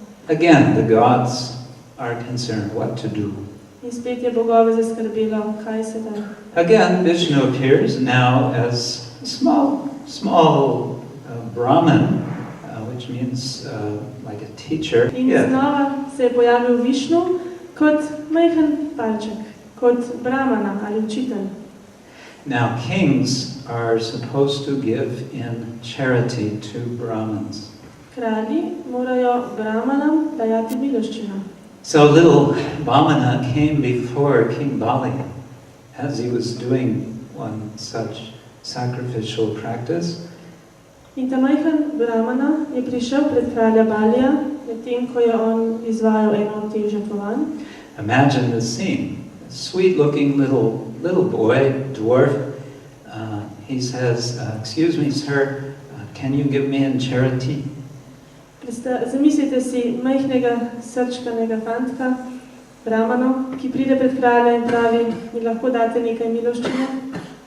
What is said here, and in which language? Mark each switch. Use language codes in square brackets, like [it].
[en] Again, the gods are concerned what to do. [sl] In spet je bogove zaskrbelo, kaj se da. [en] Again, Vishnu appears now as a small Brahman, which means like a teacher. [sl] In znova se je pojavil Višnu kot majhen palček, kot brahmana ali učitelj. [en] Now, kings are supposed to give in charity to Brahmins. [sl] Kralji morajo brahmanam dajati miloščino. [en] So little Vamana came before King Bali as he was doing one such sacrificial practice. [sl] In ta majhen brahmana je prišel pred kralja Balija, medtem ko je on izvajal eno od teh žrtvovanj. [en] Imagine the scene. A sweet-looking little boy, dwarf. He says, "Excuse me, sir, can you give me in charity?" [sl] Zamislite si majhnega srčkanega fantka, brahmano, ki pride pred kralja in pravi, mi lahko date nekaj miloščine?